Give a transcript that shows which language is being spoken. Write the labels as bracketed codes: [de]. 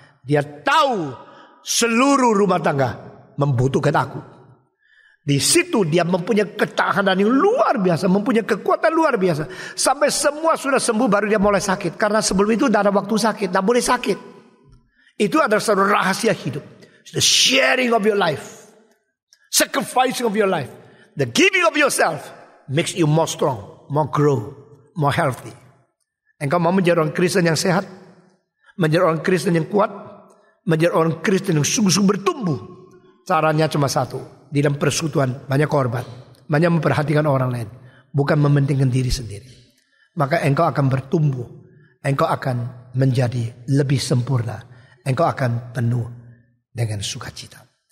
[id] Dia tahu seluruh rumah tangga membutuhkan aku. Di situ dia mempunyai ketahanan yang luar biasa, mempunyai kekuatan luar biasa. Sampai semua sudah sembuh baru dia mulai sakit. Karena sebelum itu tidak ada waktu sakit, tidak boleh sakit. Itu adalah satu rahasia hidup. [en] The sharing of your life, sacrificing of your life, the giving of yourself makes you more strong, more grow, more healthy. [id] Engkau mau menjadi orang Kristen yang sehat, menjadi orang Kristen yang kuat, menjadi orang Kristen yang sungguh-sungguh bertumbuh. Caranya cuma satu. Di dalam persekutuan banyak korban, banyak memperhatikan orang lain, bukan mementingkan diri sendiri. Maka engkau akan bertumbuh, engkau akan menjadi lebih sempurna, engkau akan penuh dengan sukacita.